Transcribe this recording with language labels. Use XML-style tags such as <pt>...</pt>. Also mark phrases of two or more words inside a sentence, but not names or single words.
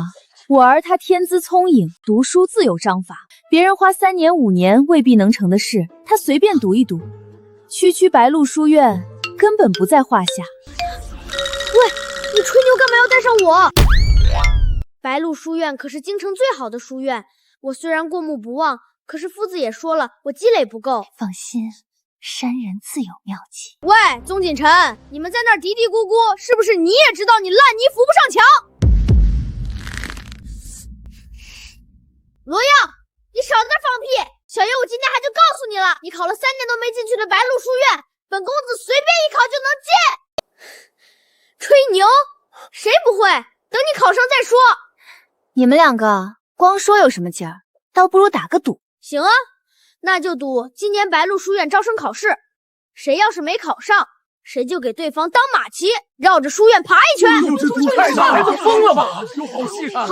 <zh>我兒他天資聰穎，讀書自有章法，別人花3年5年未必能成的事，他隨便讀一讀，區白鹿書院根本不在話下。喂，你吹牛幹嘛要帶上我？白鹿書院可是京城最好的書院，我雖然過目不忘，可是夫子也說了，我積累不夠。放心，山人自有妙計。喂，宗錦臣，你們在那兒嘀嘀咕咕，是不是你也知道你爛泥扶不上牆？罗耀，你少在那放屁！小爷我今天还就告訴你了，你考了3年都没进去的白鹿書院，本公子隨便一考就能进。吹牛？ 誰不會？等你考上再說。你們兩個光說有什麼勁兒？倒不如打個賭。行啊，那就賭今年白鹿書院招生考試，誰要是沒考上，誰就給對方當馬騎，繞着書院爬一圈。這賭太大了，都瘋了吧？有好戲看。</zh>